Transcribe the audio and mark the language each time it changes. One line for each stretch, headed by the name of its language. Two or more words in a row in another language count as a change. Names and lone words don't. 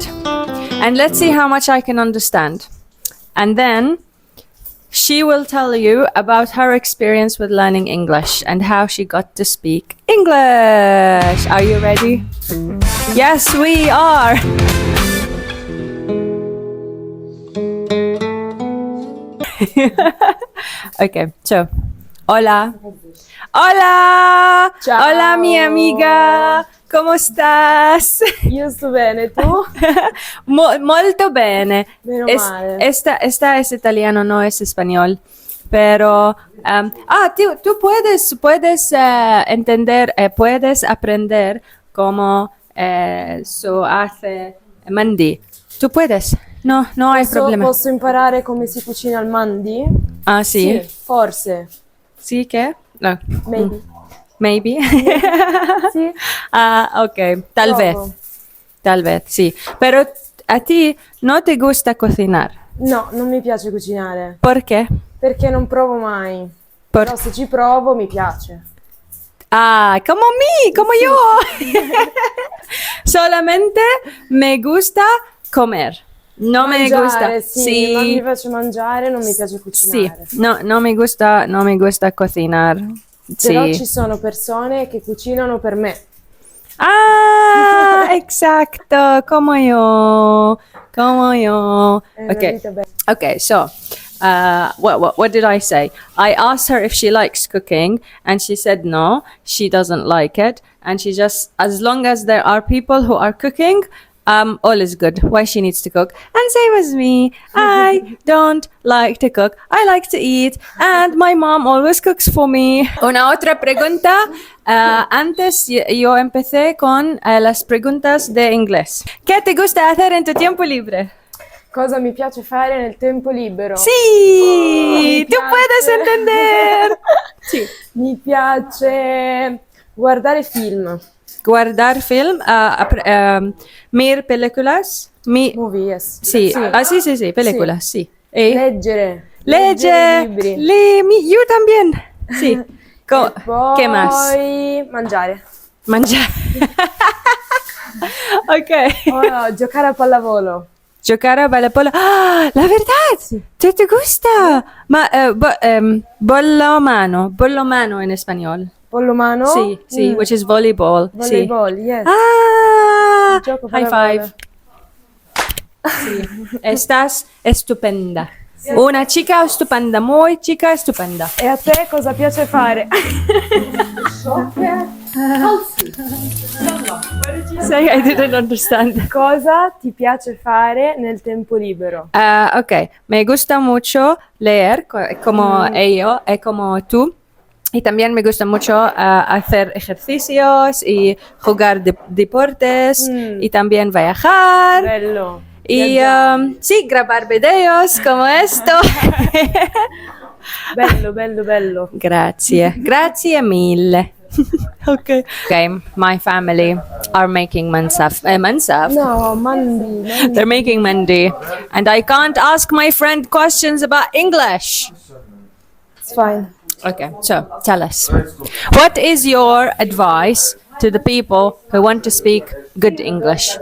English: And let's see how much I can understand. And then she will tell you about her experience with learning English and how she got to speak English. Are you ready? Yes, we are. Okay, so hola.
Spanish: Hola!
Italian: Ciao!
Spanish: Hola mi amiga! ¿Cómo estás?
Italian: Io sto bene, tu? Molto bene. Meno male.
Spanish: Esta es italiano, no es español. Pero, tú puedes entender, puedes aprender cómo se hace mandi. Tú puedes. No hay problema.
Italian: Posso imparare come si cucina il mandi? Ah, sì? Sì, forse.
Spanish: ¿Sí qué? No.
English: Maybe. Maybe.
Italian: Sì.
Spanish: Ah, ok. Tal vez, sí. Pero a ti no te gusta cocinar.
Italian: No, non mi piace cucinare.
Spanish: ¿Por qué?
Italian: Perché non provo mai. Però se ci provo mi piace.
Spanish: Ah, como yo. Solamente me gusta comer. No me gusta.
Italian: Sì, non mi piace mangiare, non mi piace cucinare. Sì,
Spanish: no mi gusta cocinar.
Italian: Però Sì. ci sono persone che cucinano per me.
Spanish: Ah, exacto, como yo.
English: Okay, so what did I say? I asked her if she likes cooking, and she said no, she doesn't like it, and she just, as long as there are people who are cooking, all is good. Why she needs to cook? And same as me, I don't like to cook. I like to eat, and my mom always cooks for me.
Spanish: Una otra pregunta. Antes yo empecé con las preguntas de inglés. ¿Qué te gusta hacer en tu tiempo libre? Cosa mi piace fare nel tempo libero? Sí, tú puedes entender. Sí.
Italian: Mi piace guardare film.
Spanish: Guardar film, mir películas.
English: Movie, yes.
Spanish: Sí, sí, películas, sí.
Italian: Leggere libri.
Spanish: Yo también. Sí.
Italian: Poi
Spanish: ¿Qué más?
Italian: mangiare. Mangiare. Ok. Oh, giocare a pallavolo. Giocare a pallavolo.
Spanish: Ah, la verdad. Sí. ¿Te gusta? Bollo mano en español. Pollomano? Sí,
English: which is volleyball. Volleyball,
Spanish: Sí.
English: yes. Ah,
Italian: Gioco
English: high
Italian: pallavolo.
English: five.
Spanish: Sí. Estás estupenda. Una chica estupenda, muy chica estupenda.
Italian: E a te cosa piace fare?
English: Say, I didn't understand.
Italian: Cosa ti piace fare nel tempo libero?
Spanish: Ok, me gusta mucho leer, como ello, como tú. Y también me gusta mucho hacer ejercicios y jugar deportes y también viajar.
Italian: Bello.
Spanish: Y sí, grabar videos como esto.
Italian: Bello. Grazie mille.
English: Okay, my family are making mansaf. No, mandi. They're making mandi, and I can't ask my friend questions about English. It's fine. Okay, so tell us, what is your advice to the people who want to speak good English?